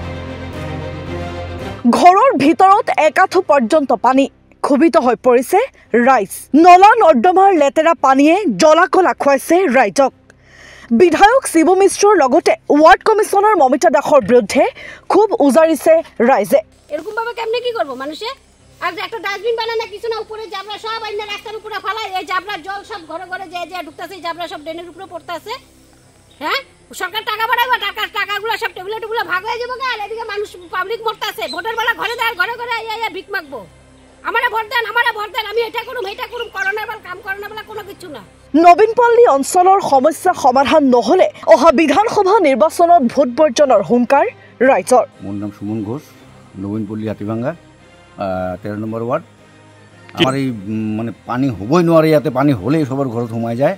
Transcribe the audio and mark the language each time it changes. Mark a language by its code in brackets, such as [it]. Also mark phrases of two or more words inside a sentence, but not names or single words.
[as] ঘৰৰ ভিতৰত একাঠু পৰ্যন্ত পানী, ক্ষোভিত হৈ পৰিছে ৰাইজ। নলা নৰ্দমাৰ লেতেৰা পানীয়ে জলাকলা খুৱাইছে ৰাইজক। বিধায়ক শিৱ মিশ্ৰৰ লগতে [en] ward commissioner [as] মমিতা দাসৰ বিৰুদ্ধে খুব উজাৰিছে ৰাইজে। [bn] এরকম ভাবে কেমনে কি করব মানুষে? আর একটা ডাস্টবিন বানায় না কিছু না, উপরে জাবরা সব আইনা রাস্তার উপরে ফালায়, এই জাবরার জল সব ঘরে ঘরে যে ঢুকতেছে, জাবরা সব ড্রেনের উপরে পড়তেছে। হ্যাঁ, সরকার টাকা বাড়াইবো, টাকাগুলো সব টেবিলে ভাগ হয়ে যাবো। আর এদিকে মানুষ পাবলিক মরতেছে, ভোটের বেলা ঘরে ঘরে ভিক মাগবো। আমারে ভোট দেন, আমি এটা করুম করোনার বেলা কাম করোনার বেলা কোনো কিছু না। [as] নবীনপল্লী অঞ্চলৰ সমস্যা সমাধান নহলে অহা বিধানসভা নিৰ্বাচনত ভোট বৰ্জনৰ হুংকাৰ ৰাইজৰ। মোৰ নাম সুমন ঘোষ, নবীনপল্লী হাতীভাঙ্গা 13 নম্বৰ ৱাৰ্ড। আমাৰ এই মানে পানী হ'বই নোৱাৰে, ইয়াতে পানী হ'লেই সবৰ ঘৰত সোমাই যায়।